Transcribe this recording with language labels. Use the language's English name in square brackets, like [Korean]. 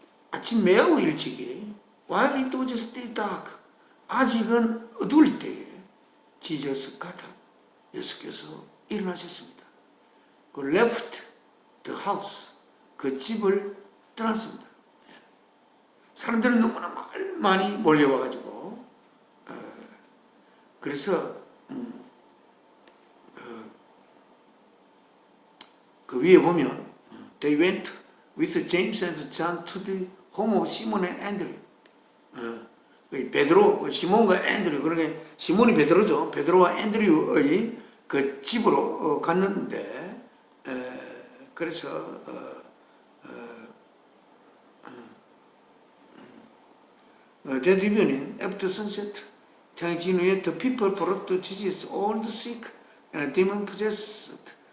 [Korean] 아침 매우 일찍이 [English] while it was still dark [Korean] 아직은 어두울 때에 [English] Jesus got up [Korean] 예수께서 일어나셨습니다. 그 [English] left the house [Korean] 그 집을 떠났습니다. 사람들은 너무나 많이 몰려와가지고 그래서 그 위에 보면 [English] they went with James and John to the home of Simon and Andrew. [Korean] 베드로, 시몬과 앤드류, 그러니까 시몬이 베드로죠. 베드로와 앤드류의 그 집으로 갔는데, 그래서 [English] that evening after sunset, [Korean] 태양이 진 후에 [English] the people brought to Jesus all the sick and demon possessed.